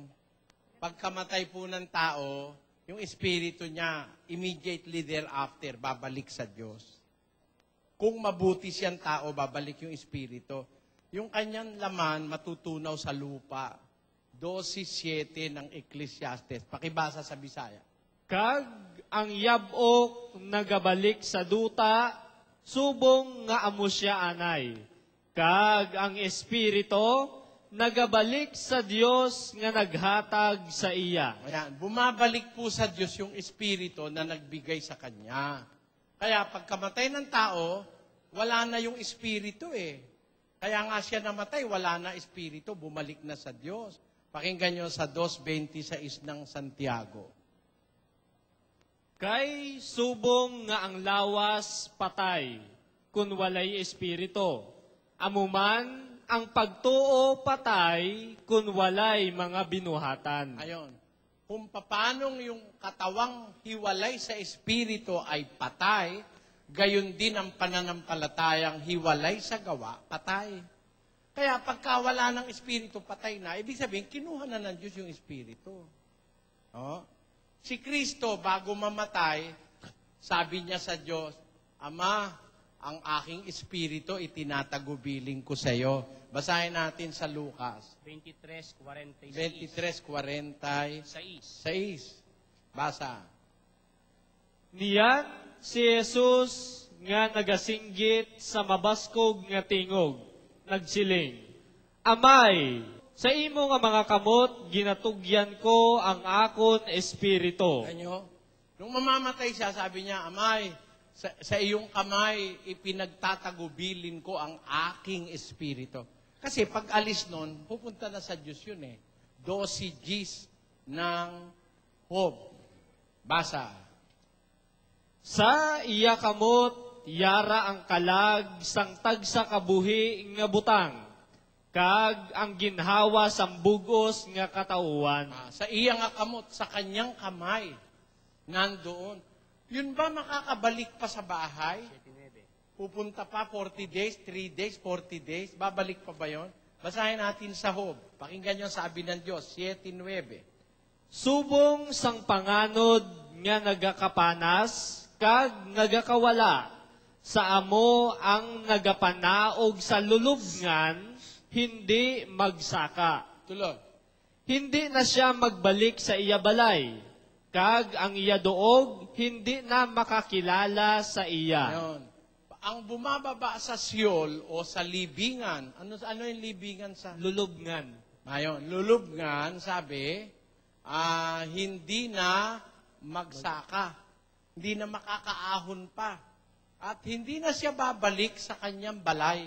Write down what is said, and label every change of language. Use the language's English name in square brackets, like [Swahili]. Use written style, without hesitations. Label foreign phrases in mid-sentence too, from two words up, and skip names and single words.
[Filipino] Pagkamatay po ng tao, yung espiritu niya, [English] immediately thereafter, [Filipino] babalik sa Diyos. Kung mabuti siyang tao, babalik yung espiritu. Yung kanyang laman, matutunaw sa lupa. 12:7 ng Ecclesiastes. Pakibasa sa Bisaya. [Hiligaynon] Kag ang yabok nagabalik sa duta, subong nga amo siya anay. Kag ang espiritu nagabalik sa Dios nga naghatag sa iya. [Filipino] Ayan, bumabalik po sa Diyos yung espiritu na nagbigay sa kanya. Kaya pagkamatay ng tao, wala na yung espiritu eh. Kaya nga siya namatay, wala na espiritu, bumalik na sa Diyos. Pakinggan nyo sa 2:26 ng Santiago. [Hiligaynon] Kay subong nga ang lawas patay, kun walay espiritu. Amuman ang pagtuo patay, kun walay mga binuhatan. [Filipino] Ayon. Kung paanong yung katawang hiwalay sa espiritu ay patay, gayon din ang pananampalatayang hiwalay sa gawa, patay. Kaya pagkawala ng espiritu, patay na. Ibig sabihin, kinuha na ng Diyos yung espiritu. Oh? Si Kristo, bago mamatay, sabi niya sa Diyos, Ama, ang aking espiritu itinatagubilin ko sa iyo. Basahin natin sa Lucas 23:46. 23:46. Basa. [Hiligaynon] Niyan si Jesus nga nagasinggit sa mabaskog nga tingog, nagsiling, Amay, sa imo nga mga kamot, ginatugyan ko ang akon espiritu. [Filipino] Ano? Nung mamamatay siya, sabi niya, Amay, sa iyong kamay, ipinagtatagubilin ko ang aking espiritu. Kasi pag alis nun, pupunta na sa Diyos yun eh. 12 Gs ng Hope. Basa. [Hiligaynon] Sa iya kamot, yara ang kalag, sang tagsa kabuhi nga butang, kag ang ginhawa sang bugos nga katauhan. Sa iya nga kamot, [Filipino] sa kanyang kamay, nandoon. Yun ba makakabalik pa sa bahay? Pupunta pa 40 days, 3 days, 40 days? Babalik pa ba yun? Basahin natin sa Hob. Pakinggan yung sabi ng Diyos, 7:9. [Hiligaynon] Subong sang panganod nga nagakapanas, kag nagakawala, sa amo ang nagapanaog sa lulubngan, hindi magsaka. [Filipino] Tuloy. [Hiligaynon] Hindi na siya magbalik sa iya balay, kag ang iya doog, hindi na makakilala sa iya. [Filipino] Ayun. Ang bumababa sa Siol o sa libingan, ano yung libingan sa? Lulubngan. Ayun, lulubngan, sabi, hindi na magsaka. Hindi na makakaahon pa. At hindi na siya babalik sa kanyang balay.